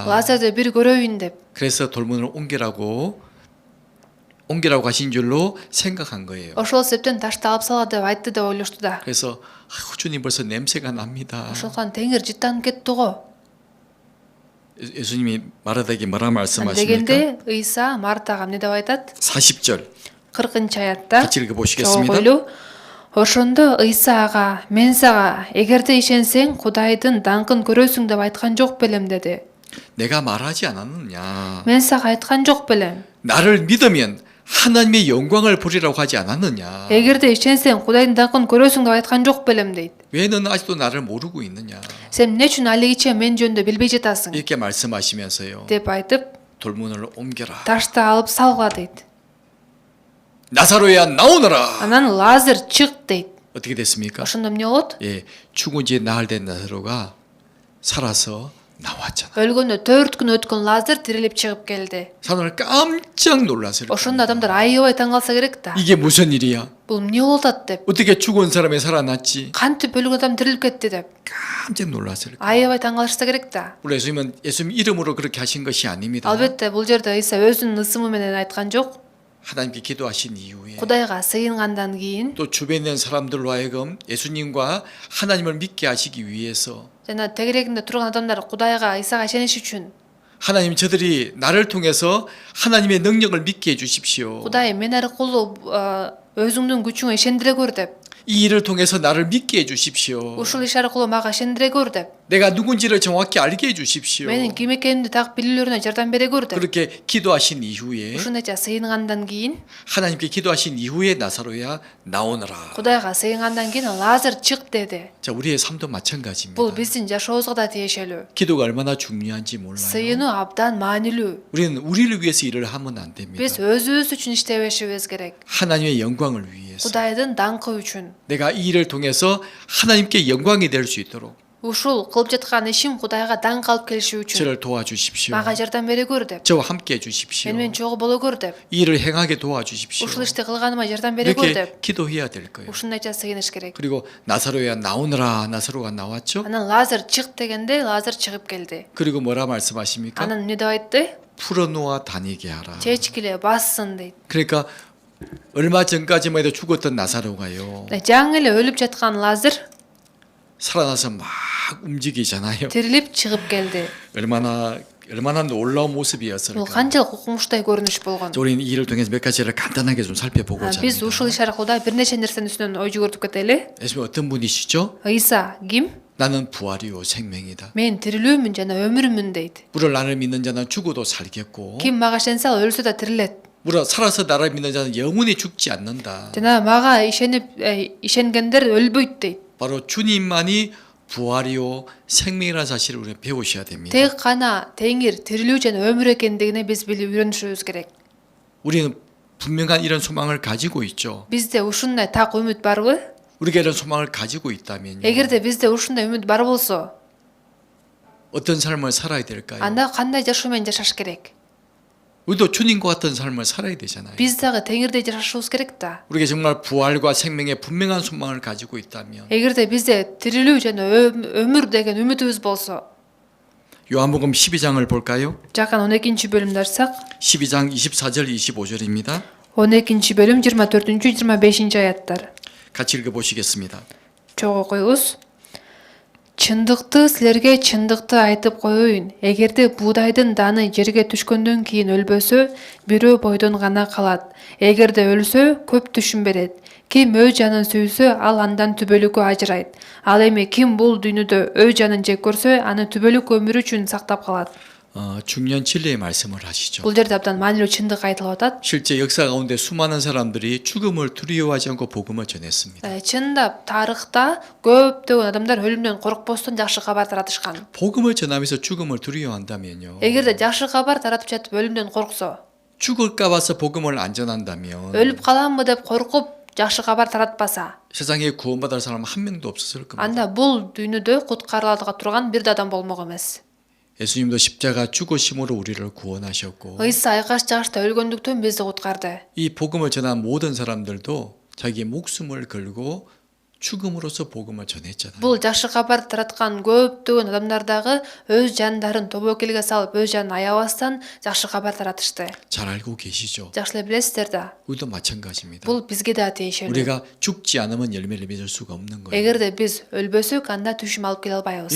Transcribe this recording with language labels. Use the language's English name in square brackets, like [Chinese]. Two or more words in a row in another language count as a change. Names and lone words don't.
[Kyrgyz] Лазарды бир көрөйүн деп. [Korean] 그래서 돌문을 옮기라고 하신 줄로 생각한 거예요. [Kyrgyz] Ошол себептен ташты алып сала деп айтты деп ойлошту да. [Korean] 그래서 주님 벌써 냄새가 납니다. [Kyrgyz] Ошондон Теңир жыттанып кетти го [Korean] 예수님이 마르다에게 뭐라 말씀하십니까? [Kyrgyz] дегенде Ыйса Мартага эмне деп айтат? [Korean] 40절 [Kyrgyz] 40-аятта. [Korean] 같이 읽어보시겠습니다. [Kyrgyz] Койлуу. Ошондо Ыйса ага: "Мен сага эгерде ишенсең Кудайдын даңкын көрөсүң деп айткан жок белем" деди. [Korean] 내가 말하지 않았느냐? [Kyrgyz] Мен сага айткан жок белем. [Korean] 나를 믿으면 하나님의 영광을 보리라고 하지 않았느냐? [Kyrgyz] Эгерде ишенсең Кудайдын даңкын көрөсүң деп айткан жок белем дейт. [Korean] 왜 너는 아직도 나를 모르고 있느냐? [Kyrgyz] Сен эмне үчүн алигиче мен жөнүндө билбей жатасың? [Korean] 이렇게 말씀하시면서요. [Kyrgyz] деп айтып, [Korean] 돌문을 옮겨라. [Kyrgyz] ташты алып салгыла дейт. [Korean] 나사로야 나오너라. [Kyrgyz] Анан Лазар чык дейт. [Korean] 어떻게 됐습니까? [Kyrgyz] Ошондо эмне болот? [Korean] 예, 죽은 지 나흘 된 나사로가 살아서 나왔잖아. [Kyrgyz] Өлгөндө 4 күн өткөн Лазар тирилип чыгып келди. [Korean] 사람을 깜짝 놀랐을 [Kyrgyz] Ошондо адамдар аябай таң калса керек да. [Korean] 이게 무슨 일이야? [Kyrgyz] Бул эмне болуп атат деп. [Korean] 어떻게 죽은 사람이 살아났지? [Kyrgyz] Кантип өлгөн адам тирилип кетти деп. [Korean] 깜짝 놀랐을 거야. [Kyrgyz] Аябай таң калышса керек да. [Korean] 우리 예수님 이름으로 그렇게 하신 것이 아닙니다. [Kyrgyz] Албетте бул жерде Ыйса өзүнүн ысымы менен айткан жок. [Korean] 하나님께 기도하신 이후에 [Kyrgyz] Кудайга сыйынгандан кийин [Korean] 또 주변에 있는 사람들로 하여금 예수님과 하나님을 믿게 하시기 위해서 [Kyrgyz] жана тегерегинде турган адамдар Кудайга Ыйсага ишениш үчүн [Korean] 하나님 저들이 나를 통해서 하나님의 능력을 믿게 해주십시오. [Kyrgyz] Кудай мен аркылуу өзүңдүн күчүңө ишендире көр деп. [Korean] 이 일을 통해서 나를 믿게 해주십시오. [Kyrgyz] Ушул иш аркылуу мага ишендире көр деп. [Korean] 내가 누군지를 정확히 알게 해주십시오. [Kyrgyz] Менин ким экенимди так билүүлөрүнө жардам бере көр деп. [Korean] 그렇게 기도하신 이후에 [Kyrgyz] Ушундайча сыйынгандан кийин [Korean] 하나님께 기도하신 이후에 나사로야 나오너라. [Kyrgyz] Кудайга сыйынгандан кийин Лазар чык деди. [Korean] 자, 우리의 삶도 마찬가지입니다. [Kyrgyz] Бул биздин жашообузга да тиешелүү. [Korean] 기도가 얼마나 중요한지 몰라요. [Kyrgyz] Сыйынуу абдан маанилүү. [Korean] 우리는 우리를 위해서 일을 하면 안 됩니다. [Kyrgyz] Биз өзүбүз үчүн иштебешибиз керек. [Korean] 하나님의 영광을 위해서 [Kyrgyz] Кудайдын даңкы үчүн. [Korean] 내가 이 일을 통해서 하나님께 영광이 될 수 있도록 [Kyrgyz] ушул кылып жаткан ишим Кудайга даңк алып келиши үчүн [Korean] 저를 도와주십시오. [Kyrgyz] мага жардам бере көр деп, [Korean] 저와 함께 해주십시오. [Kyrgyz] мени менен чогуу боло көр деп, [Korean] 이 일을 행하게 도와주십시오. [Kyrgyz] ушул ишти кылганыма жардам бере көр [Korean] 이렇게 [Kyrgyz] деп [Korean] 기도해야 될 거예요. [Kyrgyz] ушундайча сыйыныш керек. [Korean] 그리고 나사로야 나오너라. 나사로가 나왔죠. [Kyrgyz] Анан Лазар чык дегенде Лазар чыгып келди. [Korean] 그리고 뭐라 말씀하십니까? [Kyrgyz] Анан эмне деп айтты? [Korean] 풀어놓아 다니게 하라. [Kyrgyz] Чечкиле бассын дейт. [Korean] 그러니까 얼마 전까지만 해도 죽었던 나사로가요. [Kyrgyz] Жаңы эле өлүп жаткан Лазар [Korean] 살아나서 막 움직이잖아요. [Kyrgyz] тирилип чыгып келди. [Korean] 얼마나 놀라운 [Kyrgyz] Бул [Korean] 모습이었을까. [Kyrgyz] канчалык укмуштуу көрүнүш болгон. [Korean] 우리는 이 일을 통해서 몇 가지를 간단하게 좀 살펴보고자 [Kyrgyz] Биз [Korean] 합니다. [Kyrgyz] ушул иш аркылуу бир нече нерсенин үстүнөн ой жүгүртүп кетели. [Korean] 예수님 어떤 분이시죠? [Kyrgyz] Ыйса ким? [Korean] 나는 부활이요 생명이다. [Kyrgyz] Мен тирилүүмүн жана өмүрүмүн дейт. [Korean] 물을 나를 믿는 자는 죽어도 살겠고 [Kyrgyz] Ким мага ишенсе ал өлсө да тирилет. [Korean] 물을 살아서 나를 믿는 자는 영원히 죽지 않는다. [Kyrgyz] Жана мага ишенгендер өлбөйт дейт. [Korean] 바로 주님만이 부활이요 생명이라는 사실을 우리가 배우셔야 됩니다. [Kyrgyz] Тек гана Теңир тирилүү жана өмүр экендигине биз билип үйрөнүшүбүз керек. [Korean] 우리는 분명한 이런 소망을 가지고 있죠. [Kyrgyz] Бизде ушундай так үмүт барбы? [Korean] 우리가 이런 소망을 가지고 있다면요. [Kyrgyz] Эгерде бизде ушундай үмүт бар болсо, [Korean] 어떤 삶을 살아야 될까요? [Kyrgyz] анда кандай жашоо менен жашаш керек? [Korean] 우리도 주님과 같은 삶을 살아야 되잖아요. [Kyrgyz] Биз дагы Теңирдей жашашыбыз керек да. [Korean] 우리가 정말 부활과 생명의 분명한 소망을 가지고 있다면 [Kyrgyz] Эгерде бизде тирилүү жана өмүр деген үмүтүбүз болсо, [Korean] 요한복음 12장을 볼까요? [Kyrgyz] жакан 12-бөлүмдү ачсак, [Korean] 12장 24절 25절입니다. [Kyrgyz] 12-бөлүм 24-25 аяттар. [Korean] 같이 읽어보시겠습니다. [Kyrgyz] Чогуу коюңуз. Чындыкты силерге чындыкты айтып коеюн. Эгерде буудайдын даны жерге түшкөндөн кийин өлбөсө, бирөө бойдон гана калат. Эгерде өлсө, көп түшүн берет. Ким өз жанын сүйсө, ал андан түбөлүккө ажырайт. Ал эми ким бул дүйнөдө өз жанын жек көрсө, аны түбөлүк өмүр үчүн сактап калат. [Korean] 중요한 진리의 말씀을 하시죠. [Kyrgyz] Бул жерде абдан маанилүү чындык айтылып атат. [Korean] 실제 역사 가운데 수많은 사람들이 죽음을 두려워하지 않고 복음을 전했습니다. [Kyrgyz] Чындап тарыхта көптөгөн адамдар өлүмдөн коркпостон жакшы кабар таратышкан. [Korean] 복음을 전하면서 죽음을 두려워한다면요. [Kyrgyz] Эгерде жакшы кабар таратып жатып өлүмдөн корксо, [Korean] 죽을까 봐서 복음을 안 전한다면 [Kyrgyz] өлүп каламбы деп коркуп жакшы кабар таратпаса, [Korean] 세상에 구원받을 사람 한 명도 없었을 겁니다. [Kyrgyz] анда бул дүйнөдө куткарылага турган бир да адам болмок эмес. [Korean] 예수님도 십자가 죽으심으로 우리를 구원하셨고 [Kyrgyz] Ыйса айкаш жашта өлгөндүктөн бизди куткарды. [Korean] 이 복음을 전한 모든 사람들도 자기 목숨을 걸고 죽음으로써 복음을 전했잖아요. [Kyrgyz] Бул жакшы кабар тараткан көптөгөн адамдар дагы өз жандарын тобокелге салып, өз жанын аябастан жакшы кабар таратышты. [Korean] 잘 알고 계시죠? [Kyrgyz] Жакшы эле билесиздер да. [Korean] 우리도 마찬가지입니다. [Kyrgyz] Бул бизге да тиешелүү. [Korean] 우리가 죽지 않으면 열매를 맺을 수가 없는 거예요. [Kyrgyz] Эгерде биз өлбөсөк, анда түшүм алып келе албайбыз.